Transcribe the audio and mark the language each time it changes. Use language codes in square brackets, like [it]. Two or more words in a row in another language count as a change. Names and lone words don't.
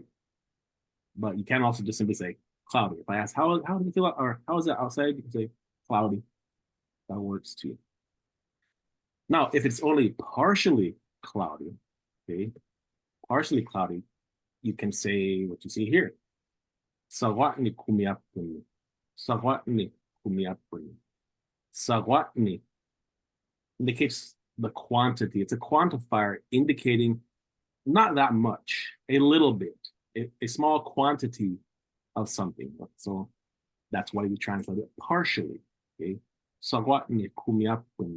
[en] But you can also just simply say cloudy. If I ask how do you feel, or how is it outside, you can say cloudy. That works too. Now, if it's only partially cloudy, okay, partially cloudy, you can say what you see here. [shh] Sawatni kumiapuni. Sawatni kumiapuni. [en] Sawatni indicates the quantity. It's a quantifier indicating not that much, a little bit, a small quantity of something. So that's why we translate it partially. Okay, [shh] Sawatni kumiapuni.